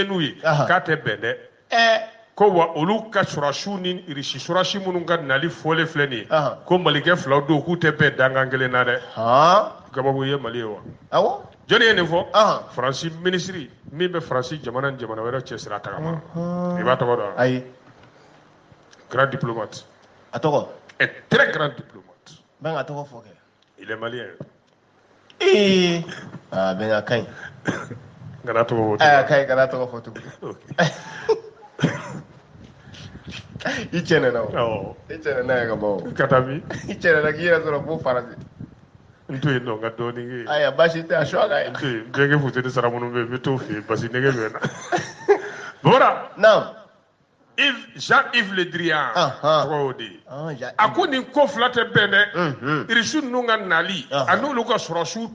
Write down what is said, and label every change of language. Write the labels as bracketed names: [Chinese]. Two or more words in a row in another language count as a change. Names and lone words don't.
[Bambara] n'u ye k'a tɛ bɛn dɛ ko wa olu ka surasiw ni Russie surasi minnu ka nali fɔlen filɛ nin ye ko malikɛ filaw don k'u tɛ bɛn dankan kelen na dɛ kabako ye Mali ye wa awɔ jɔnni ye nin fɔ Faransi ministre min bɛ Faransi jamana ni jamana wɛrɛ cɛ sira tagama i b'a tɔgɔ dɔn ayi [French] grand diplomate [Bambara] a tɔgɔ [French] un très grand diplomate [Bambara] bɛn ka tɔgɔ fɔ kɛ [French] il est malien [Bambara] bɛn ka kaɲi kana tɔgɔ fɔ kaɲi kana tɔgɔ fɔ tugun i cɛnɛna o i cɛnɛna ye ka bɔ ka taa bi i cɛnɛna k'i yɛrɛ sɔrɔ fo Faransi n to yen nɔ n ka dɔɔnin kɛ yen ayiwa baasi tɛ a suwa ka ye n to yen n bɛnkɛ futeni sara minnu bɛ yen n bɛ t'o fɛ yen basi nɛgɛ bɛ na Bora naam Jean-Yves Le Drian tɔgɔ y'o de ye a ko nin ko fila tɛ bɛn dɛ Irisi ninnu ka nali a n'olu ka sɔrɔsiw